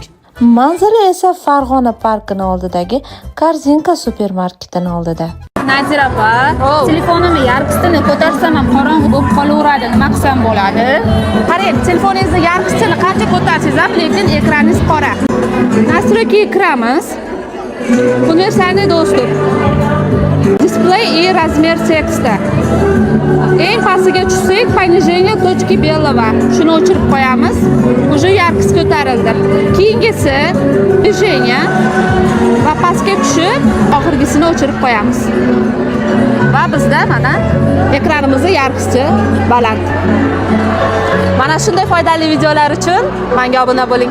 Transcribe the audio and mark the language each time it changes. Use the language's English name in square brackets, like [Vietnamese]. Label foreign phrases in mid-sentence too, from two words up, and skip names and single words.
[Uzbek] Manzara esa Farg'ona parkini oldidagi Korzinka supermarketining oldida. Nazira opa, telefonimni yarqisini ko'tarsam ham qorong'i bo'lib qolaveradi. Nima qilsam bo'ladi? Qarang, telefoningizni yarqisini qancha ko'tarsangiz ham, lekin ekraningiz qora. [Russian] Настройки kiramiz. Универсальный доступ. Display и размер текста. [Uzbek] Eng pastiga tushsak, [Russian] понижение точки белого. [Uzbek] Shuni o'chirib qo'yamiz. Уже yarqisi ko'tarildi. Keyingisi движение va pastga tushib, oxirgisini o'chirib qo'yamiz. Va bizda mana ekranimizning yarqisi baland. Mana shunday foydali videolar uchun menga obuna bo'ling.